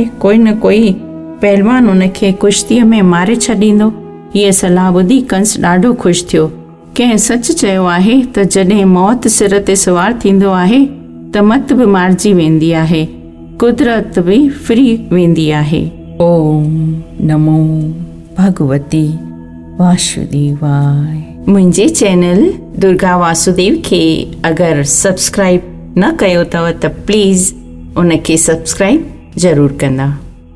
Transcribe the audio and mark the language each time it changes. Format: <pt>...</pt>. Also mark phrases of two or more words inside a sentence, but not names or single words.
<sd>कोई न कोई पहलवान उनखे कुश्तीअ में मारे छॾींदो। हीअ सलाह ॿुधी कंस ॾाढो ख़ुशि थियो। कंहिं सच चयो आहे त जॾहिं मौत सिर ते सवार थींदो आहे त मत बि मारिजी वेंदी आहे, कुदरत बि फिरी वेंदी आहे।</sd> <sa>ओम नमो भगवती वासुदेवाय।</sa> <sd>मुंहिंजे चैनल दुर्गा वासुदेव खे अगरि सब्सक्राइब न कयो अथव त प्लीज़ उनखे सब्सक्राइब ज़रूरु कंदा।</sd>